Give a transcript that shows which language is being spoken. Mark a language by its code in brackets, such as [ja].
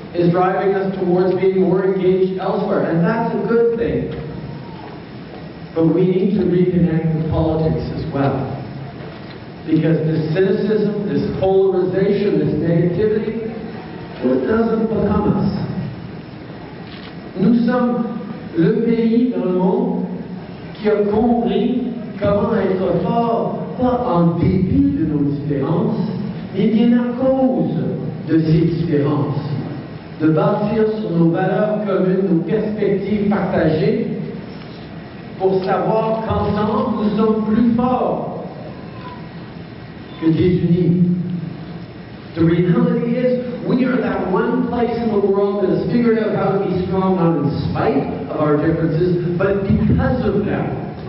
[en] driving us towards being more engaged elsewhere, and that's a good thing. But we need to reconnect with politics as well. Because this cynicism, this polarization, this negativity, well, it doesn't become us. [fr] Nous sommes le pays dans le monde qui a compris comment être fort, pas en dépit de nos différences, mais bien à cause de ces différences. De bâtir sur nos valeurs communes, nos perspectives partagées, pour savoir qu'ensemble, nous sommes plus forts que désunis. [en] The reality is, we are that one place in the world that has figured out how to be strong, not in spite of our differences, but because of them.